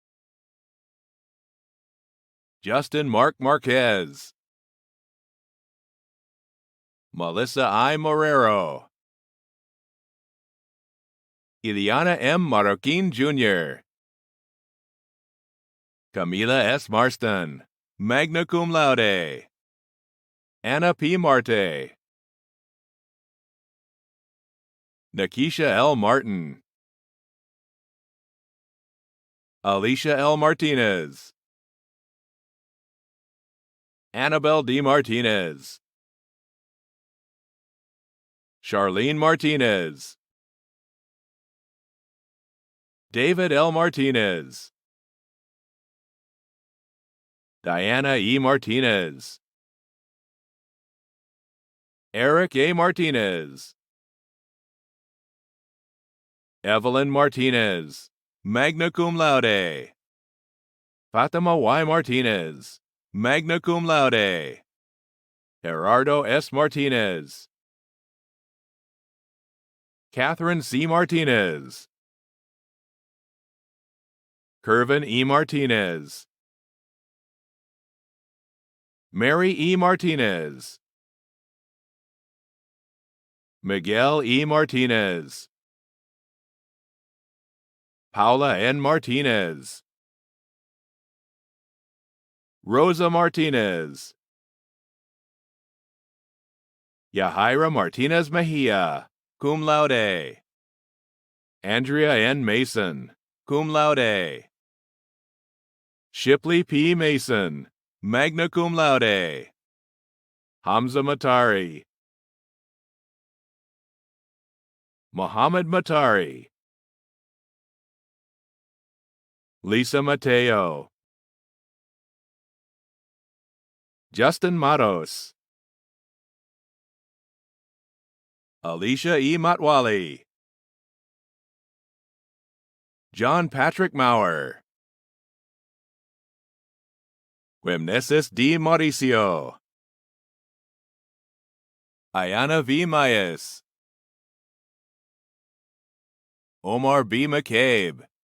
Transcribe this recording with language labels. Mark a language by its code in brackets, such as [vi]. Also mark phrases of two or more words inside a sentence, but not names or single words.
[en] Justin Mark Marquez. Melissa I. Morero. Ileana M. Marroquin Jr. Camila S. Marston, [la] magna cum laude. [en] Anna P. Marte. Nakisha L. Martin. Alicia L. Martinez. Annabelle D. Martinez. Charlene Martinez. David L. Martinez. Diana E. Martinez. Eric A. Martinez. Evelyn Martinez, [la] magna cum laude. [en] Fatima Y. Martinez, [la] magna cum laude. [en] Gerardo S. Martinez. Catherine C. Martinez. Kervin E. Martinez. Mary E. Martinez. Miguel E. Martinez. Paula N. Martinez. Rosa Martinez. Yahaira Martinez Mejia, [la] cum laude. [en] Andrea N. Mason, [la] cum laude. [en] Shipley P. Mason, [la] magna cum laude. [en] Hamza Matari. Muhammad Matari. Lisa Mateo. Justin Matos. Alicia E. Matwali. John Patrick Maurer. Wimnesis D. Mauricio. Ayana V. Mayes. Omar B. McCabe.